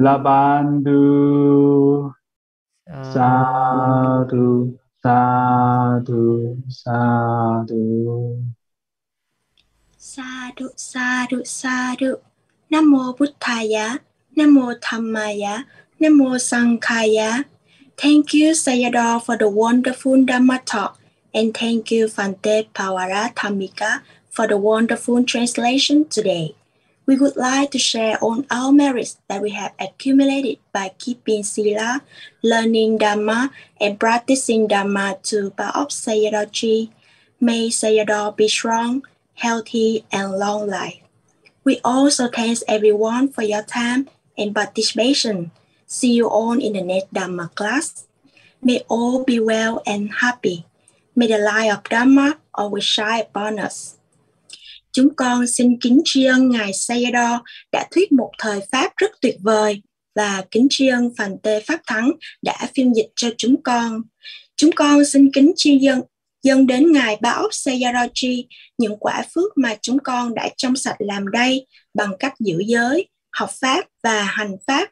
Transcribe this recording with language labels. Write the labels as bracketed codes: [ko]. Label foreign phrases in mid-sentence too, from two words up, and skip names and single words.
[pi] Labandu Sādhu Sādhu Sādhu Sādhu, Sādhu, Sādhu. [vi] Nam mô [pi] Buddhaya, [vi] Nam mô [pi] Dhammaya, [vi] Nam mô [pi] Sankhaya. [en] Thank you, Sayadaw, for the wonderful Dhamma talk, and thank you, Bhante Paṭhamanātha, for the wonderful translation today. We would like to share all our merits that we have accumulated by keeping Sila, learning Dhamma, and practicing Dhamma to part of Sayadaw Trì. May Sayadaw be strong, healthy, and long life. We also thank everyone for your time and participation. See you all in the next Dhamma class. May all be well and happy. May the light of Dhamma always shine upon us. [vi] Chúng con xin kính tri ân Ngài Sayadaw đã thuyết một thời Pháp rất tuyệt vời và kính tri ân Phàn Tê Pháp Thắng đã phiên dịch cho chúng con. Chúng con xin kính tri dâng đến Ngài Ba Ốc Sayadaw những quả phước mà chúng con đã trong sạch làm đây bằng cách giữ giới, học Pháp và hành Pháp.